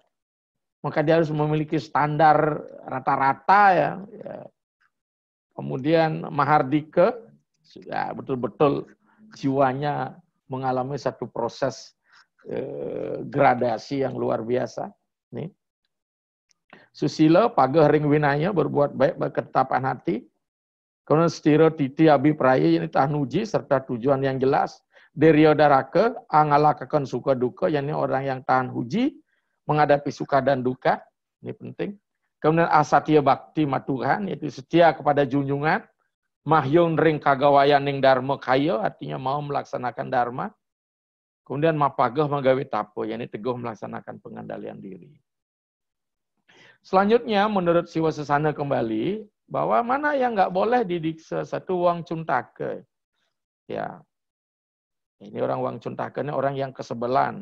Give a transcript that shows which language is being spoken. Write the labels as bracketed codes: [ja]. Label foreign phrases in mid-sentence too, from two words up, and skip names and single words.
[id] Maka dia harus memiliki standar rata-rata ya. Kemudian Mahardika, ya betul-betul jiwanya mengalami satu proses gradasi yang luar biasa. Nih. [kaw] Susila, pagah ring winaya, [id] berbuat baik, berketapan hati. Kemudian [kaw] stira titi abipraya, [id] ini tahan uji, serta tujuan yang jelas. [kaw] Derya daraka, angalakakan suka duka, [id] yakni orang yang tahan uji, menghadapi suka dan duka. Ini penting. Kemudian [kaw] asatya bakti matuhan, [id] yaitu setia kepada junjungan. [kaw] Mahyun ring kagawayan ning dharma kaya, [id] artinya mau melaksanakan dharma. Kemudian [kaw] mapagah magawe tapo, [id] yakni teguh melaksanakan pengendalian diri. Selanjutnya menurut Siwa Sesana kembali, bahwa mana yang nggak boleh didiksa satu [kaw] wang cuntake. [id] Ya, ini orang [kaw] wang cuntake [id] ini orang yang kesebelan.